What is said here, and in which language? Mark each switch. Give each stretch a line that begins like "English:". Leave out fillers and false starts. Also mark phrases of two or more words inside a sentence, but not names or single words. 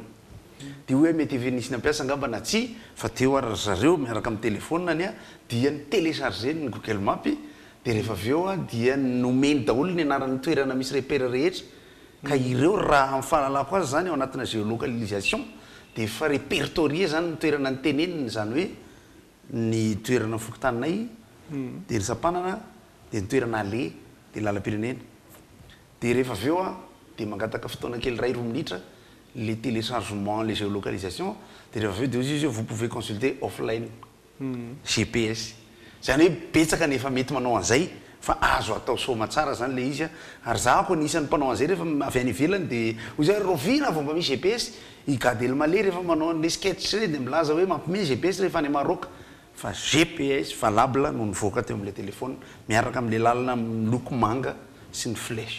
Malagasy: Dia hoe mety evenisy nampiasa angamba na tsy fa teo ary zareo miaraka amin'ny telefônina any dia ny télécharger ny Google Map dia rehefa avy eo dia nomeny daholo ny anaran'ny toerana misy repère rehetra ka ireo raha amin'ny fahalalako azy zany ao anatina géolocalisation dia efa répertorié zany ny toerana ny teneniny zany hoe ny toerana fokotaninay dia ny Sampanana dia ny toerana Ale dia lalam-pirenena. Dia rehefa avy eo dia mangataka fotoana kely 2 minitra
French: les téléchargements, les géolocalisations
Malagasy: dia rehefa avy eo dia izy
French: vous pouvez consulter offline GPS.
Malagasy: Zany hoe betsaka nefa mety manao an'izay fa azo atao soma tsara zany le izy ary zahako anisan'ny mpanao an'izay rehefa avy any ivelany dia hoy zay rovina vao mba misy GPS igady Elmaleh rehefa manao an'le sketch dia milaza hoe mampime GPS rehefa any Maroc fa GPS valable no nivoaka teo amin'ilay telefôna miaraka amin'ilay lalana miloko manga sy ny flèche.